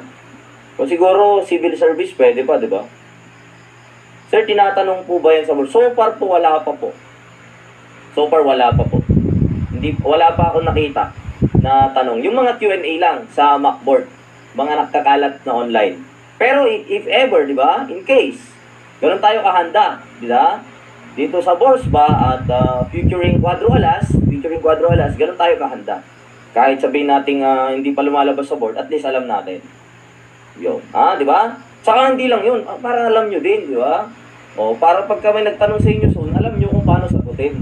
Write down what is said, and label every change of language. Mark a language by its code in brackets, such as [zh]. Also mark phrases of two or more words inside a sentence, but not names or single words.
[tl] O siguro, civil service, pwede pa, di ba? Sir, tinatanong po ba yan sa board? [en] So far [tl] po, wala pa po. [en] So far, [tl] wala pa po. Wala pa ako nakita na tanong. Yung mga Q&A lang sa Macboard. Mga nakakalat na online. Pero [en] if ever, [tl] di ba? [en] In case, [tl] ganoon tayo kahanda, di ba? Dito sa Borsba at featuring Quadro Alas, ganoon tayo kahanda. Kahit sabihin nating hindi pa lumalabas sa board, [en] at least [tl] alam natin. Yun. Di ba? Saka hindi lang yun, para alam nyo din, di ba? O, para pagka may nagtanong sa inyo soon, alam nyo kung paano sagutin.